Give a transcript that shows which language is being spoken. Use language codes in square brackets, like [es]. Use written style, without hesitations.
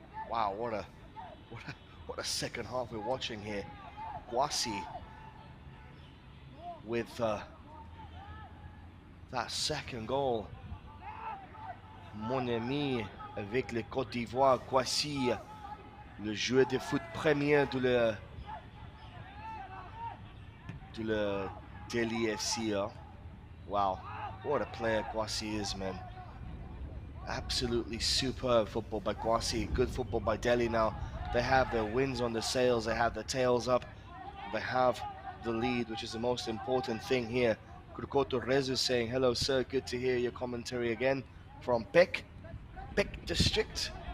[en] Wow, what a second half we're watching here. Kwasi with that second goal. [fr] Mon ami avec le Côte d'Ivoire, Kwasi, le joueur de foot premier de le Delhi FC. Hein? [en] Wow, what a player Kwasi is, man. Absolutely superb football by Kwasi. Good football by Delhi now. They have their wins on the sails. They have their tails up. They have the lead, which is the most important thing here. Kurkoto Rezu saying, hello, sir. Good to hear your commentary again from Pek district.